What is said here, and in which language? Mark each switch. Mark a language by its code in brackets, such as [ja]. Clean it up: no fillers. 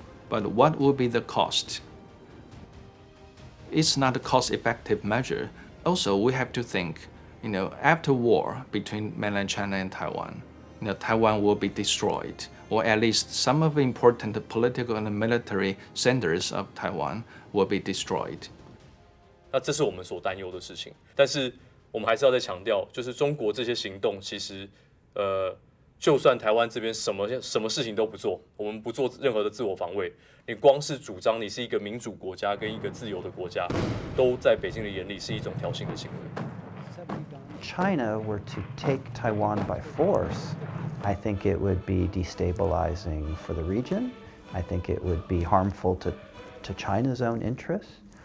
[en] But what will be the cost? It's not a cost-effective measure. Also, we have to think, after war between mainland China and Taiwan, Taiwan will be destroyed, or at least some of the important political and military centers of Taiwan will be destroyed. [zh] 那这是我们所担忧的事情，但是我们还是要再强调，就是中国这些行动，其实，就算台湾这边什么事情都不做，我们不做任何的自我防卫，你光是主张你是一个民主国家跟一个自由的国家，都在北京的眼里是一种挑衅的行为。 [en] China were to take Taiwan by force, I think it would be destabilizing for the region. I think it would be harmful to China's own interests.